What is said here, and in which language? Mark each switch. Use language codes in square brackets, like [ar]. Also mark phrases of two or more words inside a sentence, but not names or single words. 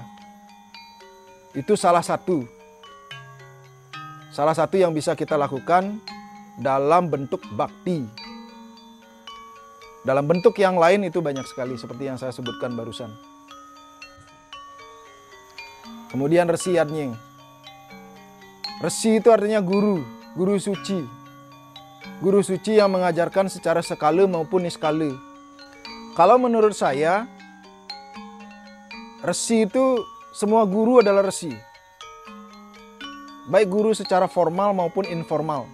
[id] Itu salah satu yang bisa kita lakukan dalam bentuk bakti. Dalam bentuk yang lain itu banyak sekali seperti yang saya sebutkan barusan. Kemudian resi yadnya. Resi itu artinya guru, guru suci. Guru suci yang mengajarkan secara skala maupun niskala. Kalau menurut saya, resi itu semua guru adalah resi. Baik guru secara formal maupun informal.